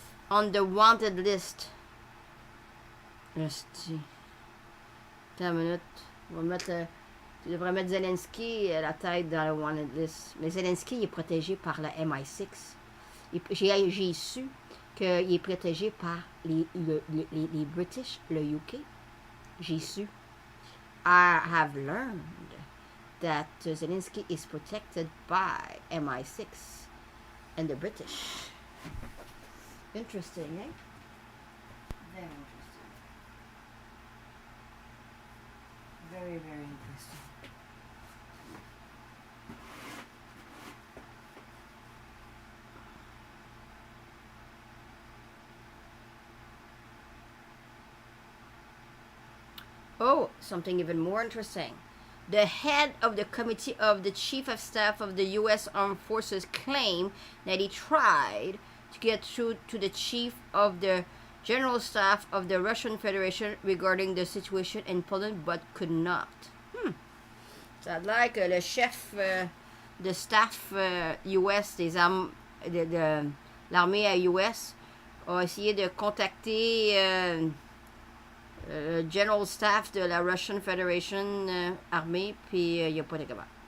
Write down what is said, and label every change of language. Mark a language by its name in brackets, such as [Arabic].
[English] On the wanted list. [French] Esti. Attends une minute. On va mettre tu devrais mettre Zelensky la tête dans le wanted list. Mais Zelensky, il est protégé par la MI6. J'ai su qu'il est protégé par les British, le UK. J'ai su. [English] I have learned that Zelensky is protected by MI6 and the British. Interesting, eh? Very interesting. Very, very interesting. Oh, something even more interesting. The head of the committee of the Chief of Staff of the U.S. Armed Forces claimed that he tried to get through to the Chief of the General Staff of the Russian Federation regarding the situation in Poland, but could not. [French] Ça a l'air que le chef de staff US des armes de l'armée à US a essayé de contacter le General Staff de la Russian Federation armée, puis il n'y a pas de capable.